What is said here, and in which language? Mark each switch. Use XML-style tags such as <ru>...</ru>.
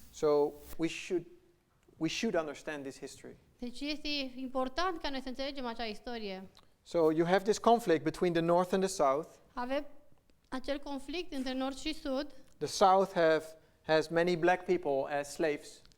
<en>So we should understand this history.</en> <ro>Deci este important ca noi să înțelegem acea istorie.</ro> <en>So you have this conflict between the north and the south.</en> <ro>Avem acel conflict între nord și sud.</ro> <en>The south has many black people as slaves.</en>